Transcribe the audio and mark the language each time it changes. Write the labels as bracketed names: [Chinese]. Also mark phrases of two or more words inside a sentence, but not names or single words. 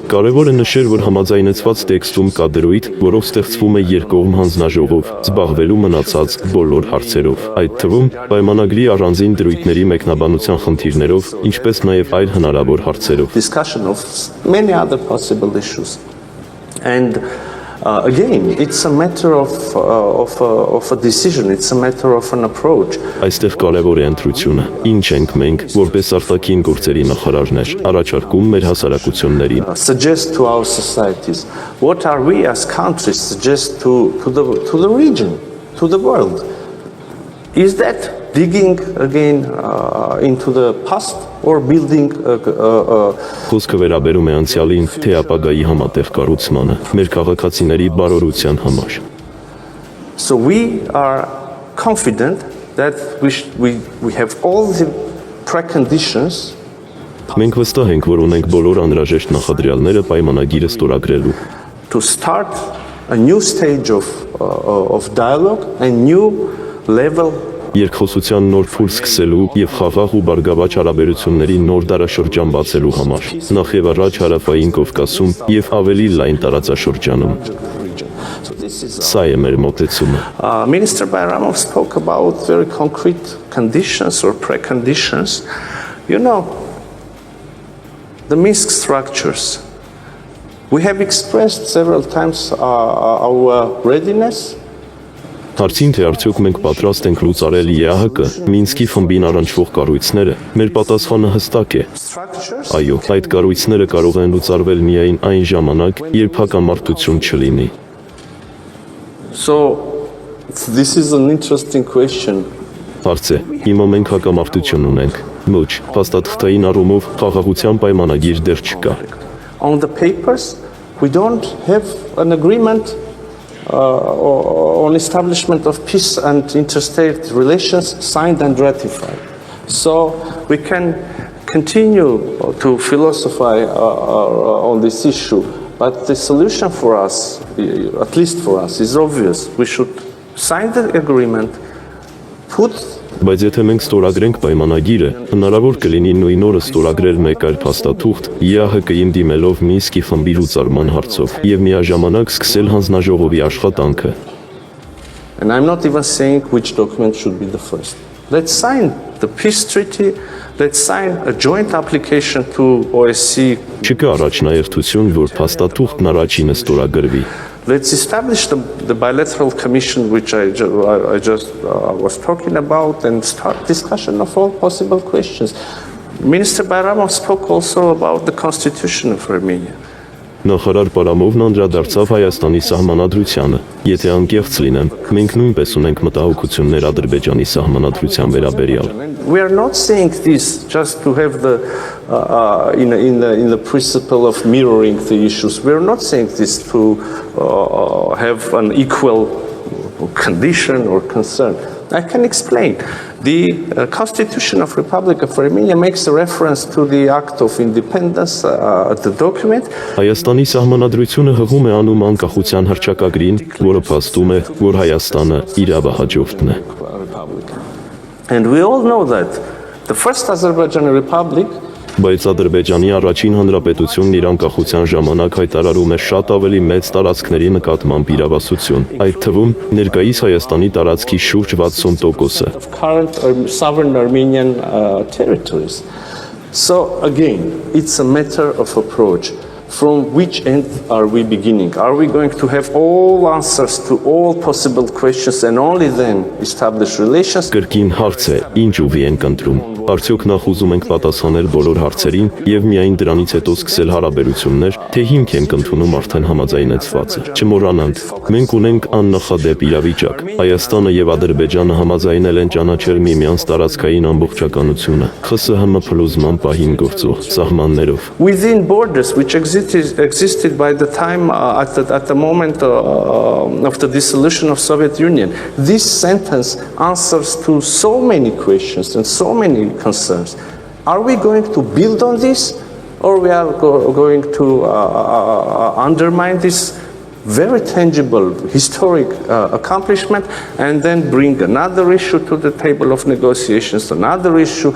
[Armenian] Կարևոր է նշել, որ համաձայնեցված տեքստում կա դրույթ, որով ստեղծվում է երկկողմ հանձնաժողով, զբաղվելու մնացած բոլոր հարցերով, այդ թվում պայմանագրի առանձին դրույթների մեկնաբանության խնդիրներով, ինչպես նաև այլ հնարավոր հարցերով։ [English] Discussion of many other possible issues. And again, it's a matter of a decision, it's a matter of an approach. [Armenian] Այստեղ կարևոր է ընտրությունը։ Ինչ ենք մենք, որպես արտաքին գործերի նախարարներ, առաջարկում մեր հասարակություններին։ [English] Suggest to our societies, what are we as countries suggest to the region, to the world? Is that digging again into the past or building [Armenian] Խոսքը վերաբերում է անցյալին, թե ապագայի համատեղ կառուցմանը, մեր քաղաքացիների բարօրության համար։ [English] So we are confident that we have all the preconditions. [Armenian] Մենք վստահ ենք, որ ունենք բոլոր անհրաժեշտ նախադրյալները պայմանագիրը ստորագրելու։ [English] To start a new stage of dialogue and new level. [Armenian] Երկխոսության նոր փուլ սկսելու եւ խաղաղ ու բարգավաճ հարաբերությունների նոր դարաշրջան բացելու համար, նախ եւ առաջ հարավային Կովկասում եւ ավելի լայն տարածաշրջանում։ Սա է մեր մոտեցումը։ [English] Minister Bayramov spoke about very concrete conditions or preconditions. You know, the Minsk structures. We have expressed several times our readiness. [Armenian] Հարցին թե արդյոք մենք պատրաստ ենք լուծարել ԵԱՀԿ, Մինսկի խմբին առնչվող կառույցները, մեր պատասխանը հստակ է։ Այո, այդ կառույցները կարող են լուծարվել միայն այն ժամանակ, երբ հակամարտություն չլինի։ [English] So this is an interesting question. [Armenian] Հարց է, հիմա մենք հակամարտություն ունենք։ Ոչ, փաստաթղթային առումով խաղաղության պայմանագիր դեռ չկա։ [English] On the papers, we don't have an agreement on establishment of peace and interstate relations signed and ratified. So we can continue to philosophize on this issue, but the solution for us, at least for us, is obvious. We should sign the agreement, put. [Armenian] Բայց եթե մենք ստորագրենք պայմանագիրը, հնարավոր կլինի նույն օրը ստորագրել մեկ այլ փաստաթուղթ ԵԱՀԿ-ին դիմելով Մինսկի խմբի լուծարման հարցով եւ միաժամանակ սկսել հանձնաժողովի աշխատանքը։ [English] And I'm not even saying which document should be the first. Let's sign the peace treaty. Let's sign a joint application to OSCE. [Armenian] Չկա առաջնահերթություն, որ փաստաթուղթն առաջինը ստորագրվի։ [English] Let's establish the bilateral commission which I just was talking about and start discussion of all possible questions. Minister Bayramov spoke also about the constitution of Armenia. [Armenian] Նախարար Պարամովն անդրադարձավ Հայաստանի սահմանադրությանը։ Եթե անկեղծ լինեմ, մենք նույնպես ունենք մտահոգություններ Ադրբեջանի սահմանադրության վերաբերյալ։ [English] We are not saying this just to have the in the principle of mirroring the issues. We are not saying this to have an equal condition or concern. I can explain. The Constitution of Republic of Armenia makes a reference to the Act of Independence, the document. [Armenian] Հայաստանի սահմանադրությունը հղում է անում անկախության հռչակագրին, որը փաստում է, որ Հայաստանը իրավահաջորդն է։ [English] And we all know that the first Azerbaijani Republic. [Armenian] Բայց Ադրբեջանի առաջին հանրապետությունն իր անկախության ժամանակ հայտարարում էր շատ ավելի մեծ տարածքների նկատմամբ իրավասություն, այդ թվում ներկայիս Հայաստանի տարածքի շուրջ 60%-ը։ [English] Current sovereign Armenian territories. So again, it's a matter of approach. From which end are we beginning? Are we going to have all answers to all possible questions and only then establish relations? [Armenian] Կրկին հարց է, ինչ ուղի ենք ընտրում։ Արդյոք նախ ուզում ենք պատասխանել բոլոր հարցերին եւ միայն դրանից հետո սկսել հարաբերություններ, թե հիմք ենք ընդունում արդեն համաձայնեցվածը։ Չմոռանանք, մենք ունենք աննախադեպ իրավիճակ։ Հայաստանը եւ Ադրբեջանը համաձայնել են ճանաչել միմյանց տարածքային ամբողջականությունը, ԽՍՀՄ փլուզման պահին գործող սահմաններով։ [English] Within borders which existed by the time at the moment of the dissolution of Soviet Union. This sentence answers to so many questions and so many concerns. Are we going to build on this, or we are going to undermine this very tangible historic accomplishment and then bring another issue to the table of negotiations, another issue.